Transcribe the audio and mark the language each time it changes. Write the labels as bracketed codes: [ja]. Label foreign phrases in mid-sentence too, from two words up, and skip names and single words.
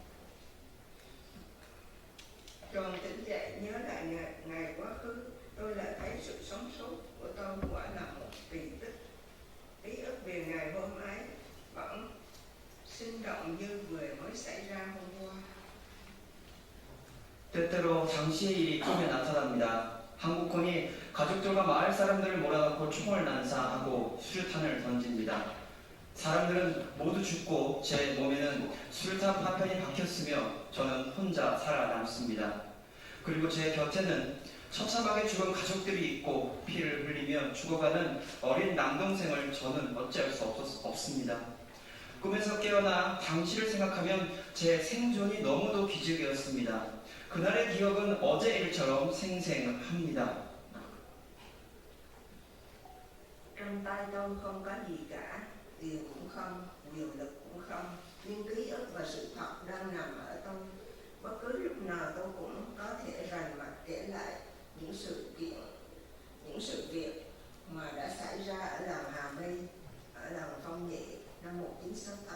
[vi] Tròn tỉnh dậy nhớ lại ngày quá khứ, tôi lại thấy sự sống sót của tôi quả là một kỳ tích. Ký ức về ngày hôm ấy vẫn sinh động như vừa mới xảy ra hôm qua. [ko] 때때로 당시의 일이 꿈에 나타납니다. 한국군이 가족들과 마을 사람들을 몰아넣고 총을 난사하고 수류탄을 던집니다. 사람들은 모두 죽고 제 몸에는 수류탄 파편이 박혔으며 저는 혼자 살아남습니다. 그리고 제 곁에는 처참하게 죽은 가족들이 있고 피를 흘리며 죽어가는 어린 남동생을 저는 어찌할 수 없습니다. 꿈에서 깨어나 당시를 생각하면 제 생존이 너무도 기적이었습니다. 그날의 기억은 어제 일처럼 생생합니다. [vi] Trong tay tôi không có gì cả, tiền cũng không, quyền lực cũng không, nhưng ký ức và sự thật đang nằm ở tôi. Bất cứ lúc nào tôi cũng có thể rành mạch kể lại những sự việc mà đã xảy ra ở làng Hà My, ở làng Phong Nhị năm 1968.